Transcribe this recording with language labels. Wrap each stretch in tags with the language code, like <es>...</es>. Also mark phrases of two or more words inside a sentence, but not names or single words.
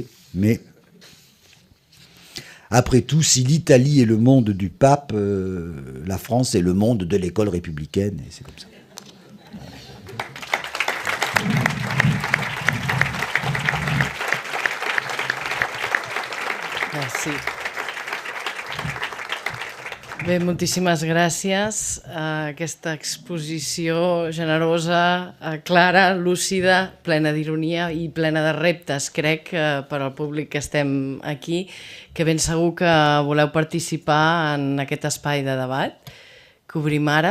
<fr>Mais après tout, si l'Italie est le monde du pape, la France est le monde de l'école républicaine, et c'est comme ça. Merci.</fr> <ca>Bé, moltíssimes gràcies a aquesta exposició generosa, clara, lúcida, plena d'ironia i plena de reptes, crec, per al públic que estem aquí, que ben segur que voleu participar en aquest espai de debat que obrim ara.</ca>